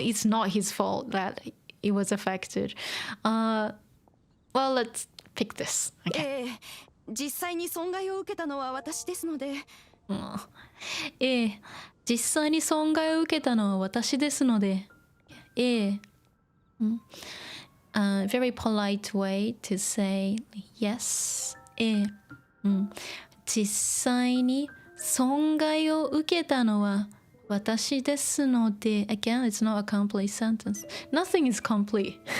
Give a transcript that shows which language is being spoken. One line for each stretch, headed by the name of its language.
English: It's not his fault that it was affected. Well, let's pick this. Okay.
Japanese: 実際に損害を受けたのは私ですので。実際に損害を受けたのは私ですので。
English: Very polite way to say yes.
Japanese: 実際に損害を受けたのは私ですので。
English: Again, it's not a complete sentence. Nothing is complete.